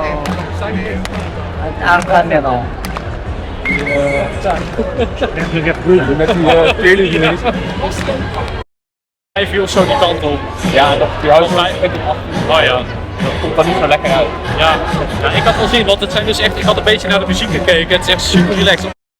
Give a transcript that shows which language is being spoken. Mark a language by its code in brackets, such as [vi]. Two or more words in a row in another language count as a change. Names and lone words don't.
[tl] At ang camera. [nl] Hij viel zo die kant op. Ja, dat Oh ja. dat komt dan niet zo lekker uit. Ja. Ja, ik had wel zin, want het zijn dus echt, ik had een beetje naar de muziek gekeken. Het is echt super relaxed.